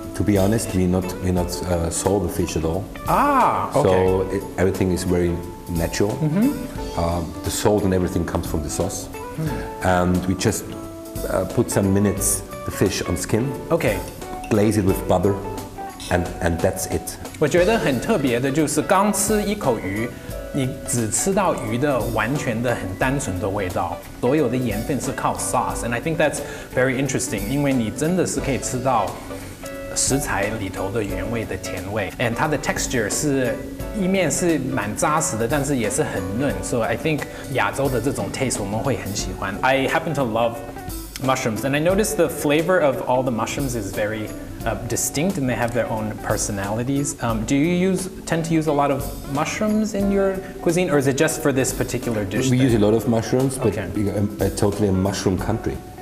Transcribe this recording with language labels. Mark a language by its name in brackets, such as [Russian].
[English] To be honest, we not salt the fish at all. So everything is very natural. The salt and everything comes from the sauce. And we just put some minutes the fish on skin. Glaze it with butter, and that's it. [Chinese] 我觉得很特别的就是刚吃一口鱼，你只吃到鱼的完全的很单纯的味道，所有的盐分是靠 sauce, [English] and I think that's very interesting， [Chinese] 因为你真的是可以吃到食材里头的原味的甜味 ， [English] and [Chinese] 它的 texture 是意面是蛮扎实的，但是也是很嫩，所以 [English] I think [Chinese] 亚洲的这种 taste 我们会很喜欢。 [English] I happen to love mushrooms, and I noticed the flavor of all the mushrooms is very distinct, and they have their own personalities. Do you tend to use a lot of mushrooms in your cuisine, or is it just for this particular dish? We use a lot of mushrooms, but we're totally a mushroom country.